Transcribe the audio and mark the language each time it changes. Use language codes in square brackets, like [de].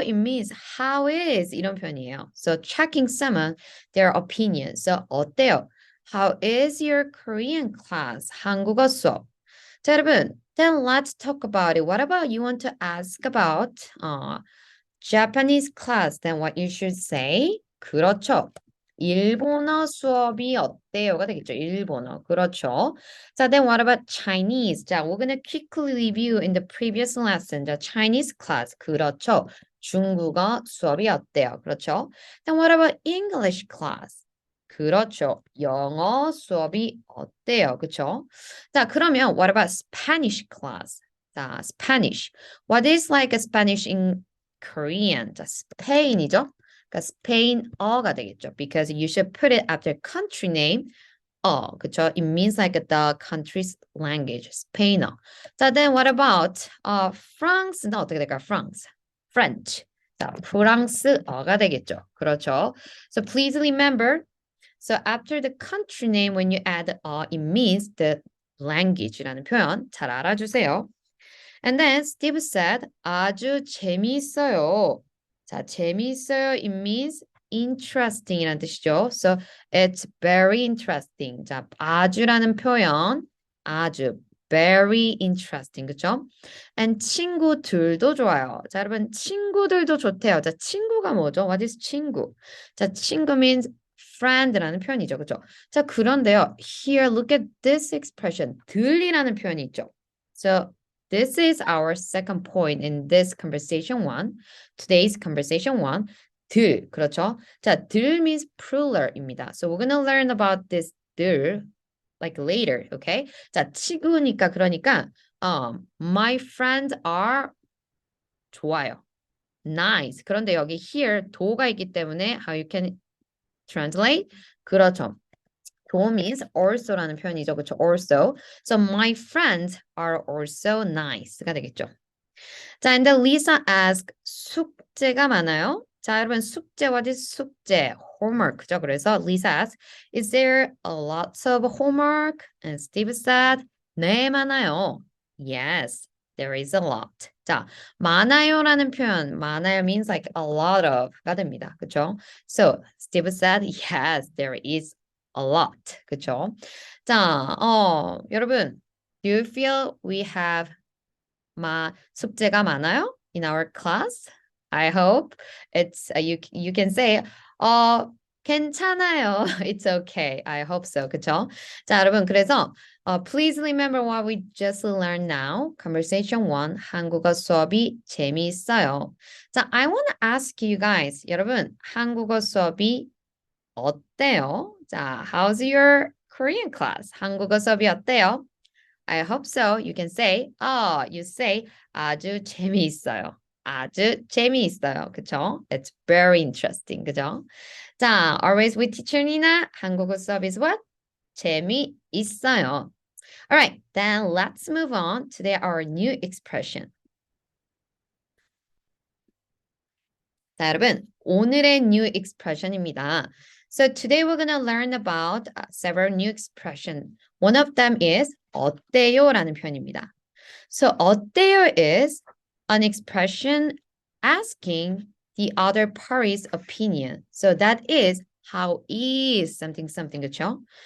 [en] It means how is [ko] 이런 표현이에요. [en] So checking someone their opinion. [ko] So 어때요? [en] How is your Korean class? [ko] 한국어 수업. 자, 여러분, [en] then let's talk about it. What about you want to ask about Japanese class? Then what you should say? [ko] 그렇죠. 일본어 수업이 어때요가 되겠죠. 일본어. 그렇죠. 자, [en] then what about Chinese? 자, we're gonna quickly review in the previous lesson. [ko] 자, [en] Chinese class. [ko] 그렇죠. 중국어 수업이 어때요? 그렇죠. [en] Then what about English class? [ko] 그렇죠. 영어 수업이 어때요? 그렇죠? 자, 그러면 [en] what about Spanish class? 자, Spanish. What is like a Spanish in Korean? [ko] 자, 스페인이죠? 그러니까 스페인어가 되겠죠. [en] Because you should put it after country name. [ko] 그쵸? [en] It means like the country's language, 스페인어. [ko] 자, [en] then what about [ko] 프랑스는 어떻게 될까요? French. 자, 프랑스어가 되겠죠. 그렇죠? [en] So please remember, so after the country name, when you add it means the language라는 표현 [ko] 잘 알아주세요. [en] And then Steve said, [ko] 아주 재미있어요. 자, 재미있어요. [en] It means interesting [ko] 이라는 뜻이죠. [en] So it's very interesting. [ko] 자, 아주라는 표현, 아주 [en] very interesting. [ko] 그쵸? And 친구들도 좋아요. 자, 여러분, 친구들도 좋대요. 자, 친구가 뭐죠? [en] What is [ko] 친구? 자, 친구 [en] means friend [ko] 라는 표현이죠. 그쵸? 자, 그런데요. [en] Here, look at this expression. [ko] 들이라는 표현이 있죠. [en] So this is our second point in this conversation one. Today's conversation one. [ko] 들, 그렇죠? 자, 들 [en] means plural [ko] 입니다. [en] So we're gonna learn about this 들 like later, okay? [ko] 자, 친구니까 그러니까 [en] my friends are [ko] 좋아요. [en] Nice. [ko] 그런데 여기 here 도가 있기 때문에 [en] how you can translate? [ko] 그렇죠. 도 [en] means also [ko] 라는 표현이죠. 그렇죠? Also. [en] So my friends are also nice [ko] 가 되겠죠. [en] 자, and then Lisa asked, [ko] 숙제가 많아요? 자, 여러분 숙제, [en] what is [ko] 숙제? Homework죠. 그래서 [en] Lisa asked, is there a lot of homework? And Steve said, [ko] 네, 많아요. [en] Yes, there is a lot. [ko] 자, 많아요라는 표현, 많아요 [en] means like a lot of [ko] 가 됩니다. 그렇죠? [en] So Steve said, yes, there is a lot. [ko] 그쵸? [en] 자, 여러분, do you feel we have [ko] 숙제가 많아요 [en] in our class? I hope it's you can say 괜찮아요. It's okay. I hope so. [ko] 그쵸? 자, 여러분, 그래서 [en] please remember what we just learned now. Conversation 1. [ko] 한국어 수업이 재미있어요. [en] 자, I want to ask you guys. [ko] 여러분, 한국어 수업이 어때요? [en] 자, how's your Korean class? [ko] 한국어 수업이 어때요? [en] I hope so. You can say, you say [ko] 아주 재미있어요. 아주 재미있어요. 그쵸? [en] It's very interesting. [ko] 그죠? [en] 자, always with teacher Nina. [ko] 한국어 수업 [en] is what? [ko] 재미있어요. [en] All right, then let's move on to our new expression. [ko] 자, 여러분, 오늘의 new expression입니다. [en] So today we're going to learn about several new expression. One of them is [ko] 어때요라는 표현입니다. [en] So 어때요 is an expression asking the other party's opinion. So that is how is something something [ko] 그렇죠?